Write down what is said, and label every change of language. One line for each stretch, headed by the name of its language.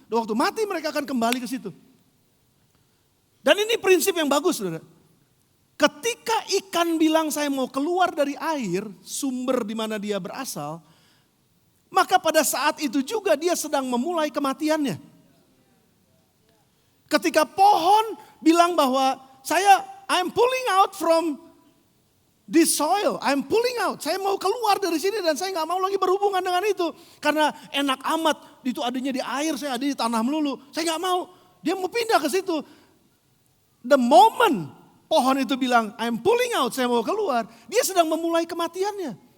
Indonesian: Dan waktu mati mereka akan kembali ke situ. Dan ini prinsip yang bagus saudara. Ketika ikan bilang saya mau keluar dari air, sumber di mana dia berasal, maka pada saat itu juga dia sedang memulai kematiannya. Ketika pohon bilang bahwa
English: I'm pulling out from this soil, I'm pulling out.
Indonesian: Saya mau keluar dari sini dan saya gak mau lagi berhubungan dengan itu. Karena enak amat, itu adanya di air, saya ada di tanah melulu. Saya gak mau, dia mau pindah ke situ. The moment pohon itu bilang
English: I'm pulling out,
Indonesian: saya mau keluar, dia sedang memulai kematiannya.